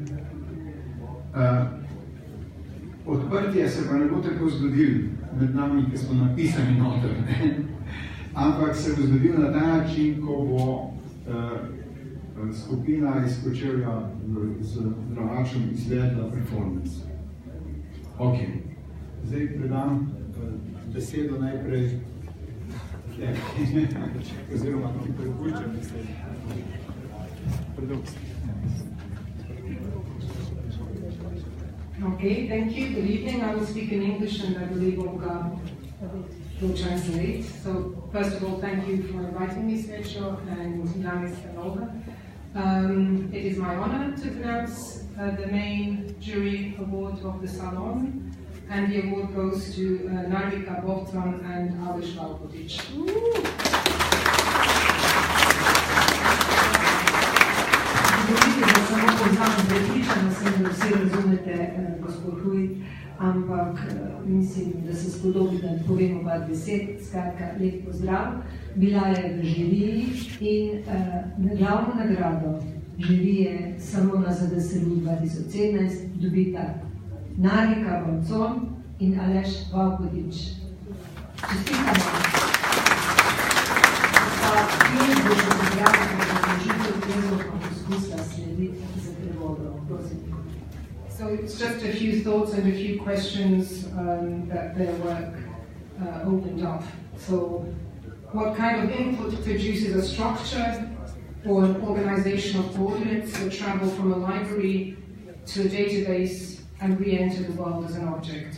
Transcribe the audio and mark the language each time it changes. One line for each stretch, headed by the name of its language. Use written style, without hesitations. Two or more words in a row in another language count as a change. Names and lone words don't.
Slovenian: Odprtje se pa ne bo tako zgodilo med nami, ki smo napisani noter, ampak se bo zgodilo na ta način, ko bo skupina iz Kočevja z Dravačem izvedla performance. Ok, zdaj predam besedo najprej oziroma prekučem besedo.
English: Okay, thank you. Good evening. I will speak in English and I believe Olga will translate. So first of all, thank you for inviting me, Srećo, and Janis and Olga. It is my honor to announce the main jury award of the Salon. and the award goes to Narvika Bovtran and Aleš Valković.
Slovenian: Da samo poznam, prepričana sem, da vsi razumete gospod Huj, ampak mislim, da se spodobi, da povemo par besed. Skratka, lep pozdrav. Bila je v žiriji in glavno nagrado žirije Salona za DSLU 2017 dobita Narvika Bovtran in Aleš Valković. Čestitamo. Jaz bo še prijavljeno na odločitev tezov
English: So it's just a few thoughts and a few questions that their work opened up. So what kind of input produces a structure or an organization of coordinates that travel from a library to a database and re-enter the world as an object?